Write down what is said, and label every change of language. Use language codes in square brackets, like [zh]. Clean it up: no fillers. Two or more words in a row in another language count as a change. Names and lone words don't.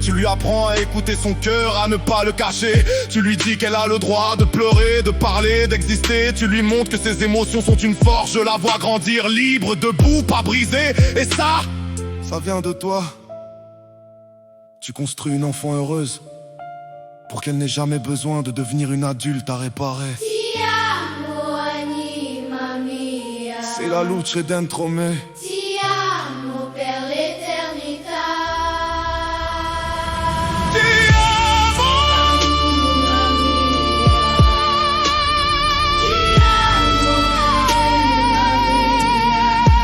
[fr] Tu lui apprends à écouter son cœur, à ne pas le cacher. Tu lui dis qu'elle a le droit de pleurer, de parler, d'exister. Tu lui montres que ses émotions sont une force. Je la vois grandir, libre, debout, pas brisée. Et ça vient de toi. Tu construis une enfant heureuse pour qu'elle n'ait jamais besoin de devenir une adulte à réparer. [it] Ti amo, anima mia. [fr] C'est la [it] luce dentro me. Ti amo per l'eternità. Ti amo. Anima mia. Ti amo, anima mia.